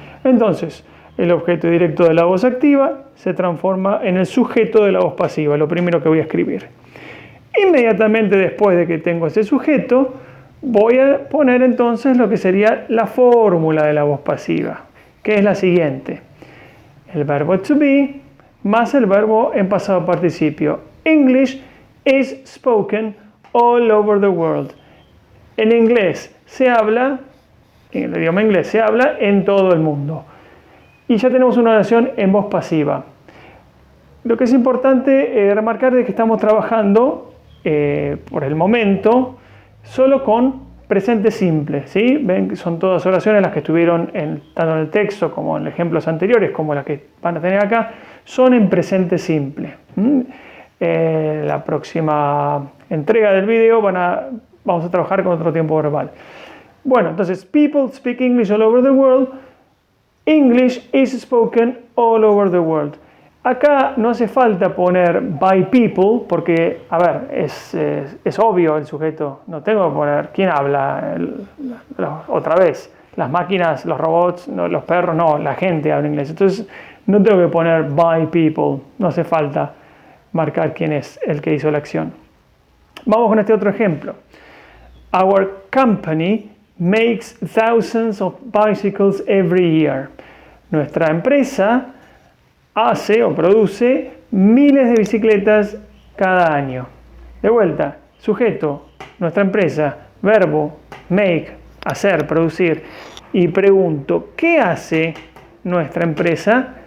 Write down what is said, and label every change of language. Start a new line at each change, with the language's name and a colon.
Spanish: Entonces, el objeto directo de la voz activa se transforma en el sujeto de la voz pasiva, lo primero que voy a escribir. Inmediatamente después de que tengo ese sujeto, voy a poner entonces lo que sería la fórmula de la voz pasiva, que es la siguiente. El verbo to be más el verbo en pasado participio.
English: English is spoken all over the world.
Spanish: En inglés se habla, en el idioma inglés se habla en todo el mundo. Y ya tenemos una oración en voz pasiva. Lo que es importante remarcar es que estamos trabajando por el momento solo con presente simple, ¿sí? Ven que son todas oraciones las que estuvieron tanto en el texto como en ejemplos anteriores, como las que van a tener acá, son en presente simple. La próxima entrega del video vamos a trabajar con otro tiempo verbal.
English: Bueno, entonces, people speak English all over the world. English is spoken all over the world.
Spanish: Acá no hace falta poner
English: by people,
Spanish: porque, a ver, es obvio el sujeto. No tengo que poner quién habla otra vez. Las máquinas, los robots, no, los perros, no, la gente habla inglés. Entonces, no tengo que poner
English: by people,
Spanish: no hace falta marcar quién es el que hizo la acción. Vamos con este otro ejemplo.
English: Our company makes thousands of bicycles every year.
Spanish: Nuestra empresa hace o produce miles de bicicletas cada año. De vuelta, sujeto, nuestra empresa, verbo, make, hacer, producir. Y pregunto, ¿qué hace nuestra empresa?